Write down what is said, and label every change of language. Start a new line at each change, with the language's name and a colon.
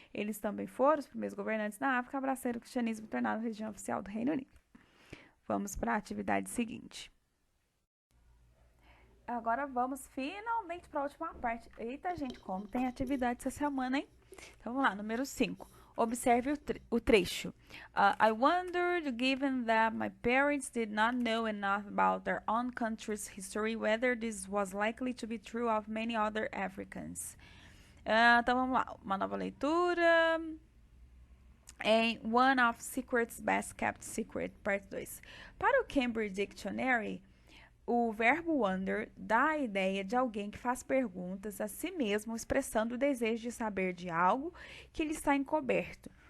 Portuguese: Eles também foram os primeiros governantes na África a abraçar o cristianismo e tornaram religião oficial do Reino Unido. Vamos para a atividade seguinte. Agora vamos finalmente para a última parte. Eita, gente, como tem atividade essa semana, hein? Então, vamos lá, número 5. Observe o trecho.
English: I wondered, given that my parents did not know enough about their own country's history, whether this was likely to be true of many other Africans.
Portuguese: Então vamos lá, uma nova leitura. Em One of Secret's Best Kept Secret, parte 2. Para o Cambridge Dictionary, o verbo wonder dá a ideia de alguém que faz perguntas a si mesmo, expressando o desejo de saber de algo que lhe está encoberto.